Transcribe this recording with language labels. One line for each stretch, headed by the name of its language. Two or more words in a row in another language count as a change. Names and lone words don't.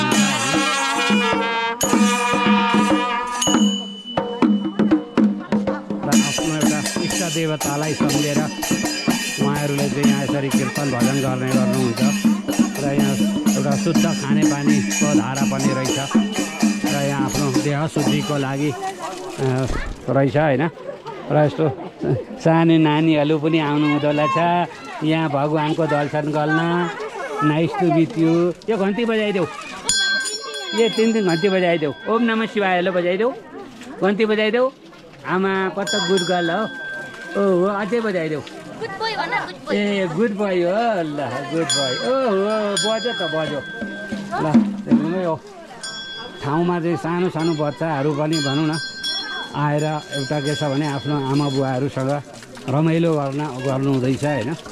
Nepali: आफ्नो एउटा इष्ट देवतालाई सम्झेर उहाँहरूले चाहिँ यहाँ यसरी कीर्तन भजन गर्नुहुन्छ र यहाँ एउटा शुद्ध खानेपानीको धारा पनि रहेछ र यहाँ आफ्नो देह शुद्धिको लागि रहेछ होइन। र यस्तो सानो नानीहरू पनि आउनु हुँदो रहेछ यहाँ भगवान्को दर्शन गर्न।
English: Nice to meet you.
Nepali: यो घन्टी बजाइदेऊ, यो 3 घन्टी बजाइदेऊ।
Sanskrit: ओम नमः शिवाय
Nepali: हेलो बजाइदेऊ, घन्टी बजाइदेऊ। आमा कस्तो
English: good girl
Nepali: हो। ओहो अझै बजाइदेऊ। ए
English: good boy
Nepali: हो, ल
English: good boy.
Nepali: ओहो बज्यो त बज्यो। ल हेर्नु यो ठाउँमा चाहिँ सानो सानो बच्चाहरू पनि भनौँ न आएर एउटा के छ भने आफ्नो आमा बुवाहरूसँग रमाइलो गर्नु हुँदैछ होइन।